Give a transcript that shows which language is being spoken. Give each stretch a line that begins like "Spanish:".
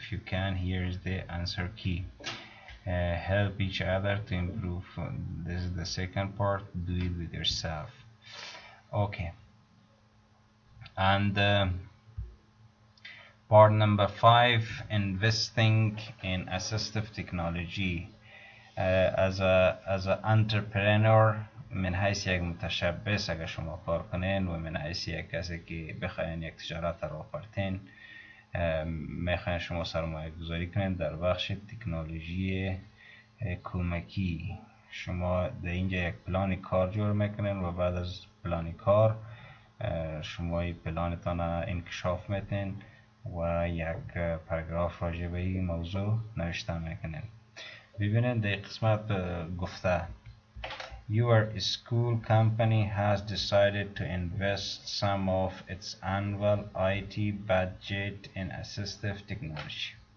English: If you can, here is the answer key. Help each other to improve. This is the second part. Do it with yourself. Okay. And part number 5, investing in assistive technology.
Persian: از entrepreneur، من حیث یک متشبث اگر شما کار کنین و من حیث یک کسی که بخواین یک تجارت را آفرین، میخواین شما سرمایه گذاری کنین در بخش تکنولوژی کمکی. شما در اینجا یک پلان کار جور میکنین و بعد از پلان کار شما این پلانتان انکشاف میتین و یک پاراگراف راجع به این موضوع نوشته میکنین. ببینید در قسمت گفته
English: Your school company has decided to invest some of its annual IT budget in assistive technology.